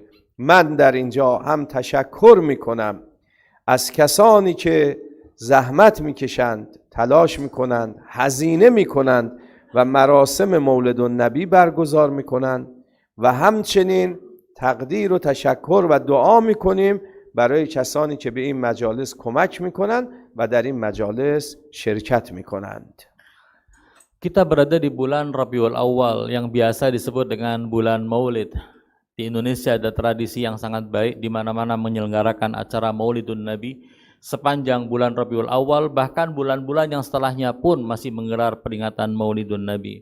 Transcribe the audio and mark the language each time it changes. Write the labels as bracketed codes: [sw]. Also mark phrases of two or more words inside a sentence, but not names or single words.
[fa] من در اینجا هم تشکر می کنم از کسانی که زحمت می کشند، تلاش می کنند، هزینه می کنند و مراسم مولد النبی برگزار می کنند و همچنین تقدیر و تشکر و دعا می کنیم برای کسانی که به این مجالس کمک می کنند و در این مجالس شرکت می کنند. [id] Kita berada di bulan Rabiul Awal yang biasa disebut dengan bulan Maulid. Di Indonesia ada tradisi yang sangat baik di mana-mana menyelenggarakan acara Maulidun Nabi sepanjang bulan Rabiul Awal, bahkan bulan-bulan yang setelahnya pun masih menggelar peringatan Maulidun Nabi.